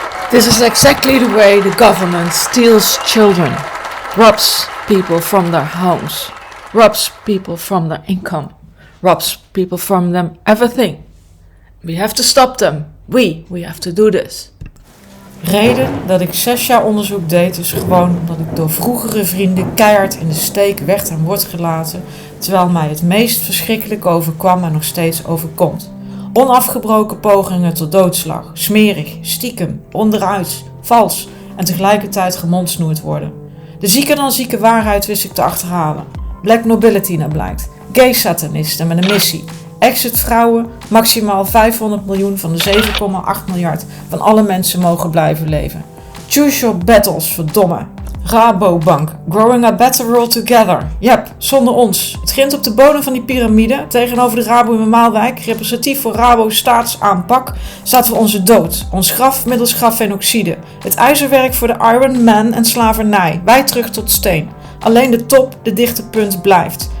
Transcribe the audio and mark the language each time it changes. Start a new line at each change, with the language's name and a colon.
English: This is exactly the way the government steals children, robs people from their homes, robs people from their income, robs people from them everything. We have to stop them. We have to do this.
Dutch: Reden dat ik 6 jaar onderzoek deed is gewoon omdat ik door vroegere vrienden keihard in de steek werd en wordt gelaten, terwijl mij het meest verschrikkelijk overkwam en nog steeds overkomt. Onafgebroken pogingen tot doodslag, smerig, stiekem, onderuit, vals en tegelijkertijd gemondsnoerd worden. De zieker dan zieke waarheid wist ik te achterhalen. Black nobility naar blijkt, gay satanisten met een missie. Exit vrouwen, maximaal 500 miljoen van de 7,8 miljard van alle mensen mogen blijven leven.
English: Choose your battles, verdomme. Rabobank, growing a better world together.
Dutch: Yep, zonder ons. Het grint op de bodem van die piramide, tegenover de Rabo in Maalwijk, representatief voor Rabo staatsaanpak, staat voor onze dood. Ons graf middels grafenoxide. Het ijzerwerk voor de Iron Man en slavernij. Wij terug tot steen. Alleen de top, de dichte punt, blijft.